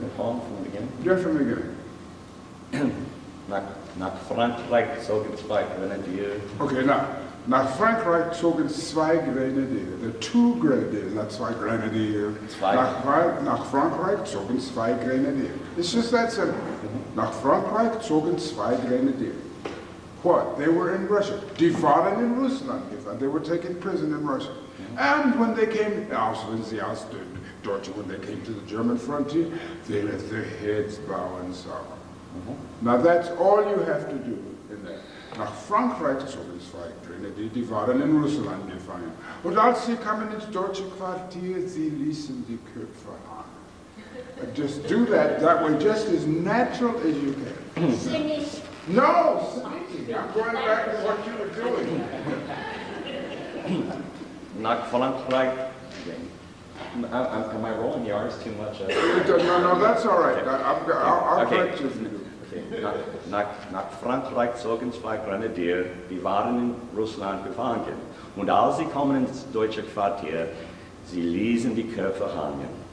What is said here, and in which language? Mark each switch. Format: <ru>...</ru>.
<en>The poem from the beginning? Yeah, from the beginning.</en> <de>Nach Frankreich zogen zwei Grenadiere. Okay, nach Frankreich zogen zwei Grenadiere.</de> <en>The two Grenadiers, not</en> <de>zwei Grenadiere. Nach Frankreich zogen zwei Grenadiere.</de> <en>It's just that simple.</en> <de>Nach Frankreich zogen zwei Grenadiere.</de> <en>What? They were in Russia.</en> <de>Die waren in Russland.</de> <en>They were taken prison in Russia. And when they came, also in the Deutsche, when they came to the German frontier, they let their heads bow in sorrow. Now that's all you have to do in that.</en> <de>Nach Frankreich zogen zwei Grenadiere, die waren in Russland gefangen. Und als sie kamen ins deutsche Quartier, sie ließen die Köpfe an.</de> <en>Just do that way, just as natural as you can. Singing. No, singing. I'm going back to what you were doing.</en> <de>Nach Frankreich.</de> <en>Am I rolling the R's too much? No, that's all right. I'll correct you if you do. Okay.</en> <de>Nach Frankreich zogen zwei Grenadiere, die waren in Russland gefangen. Und als sie kommen ins deutsche Quartier, sie ließen die Köpfe hängen.</de>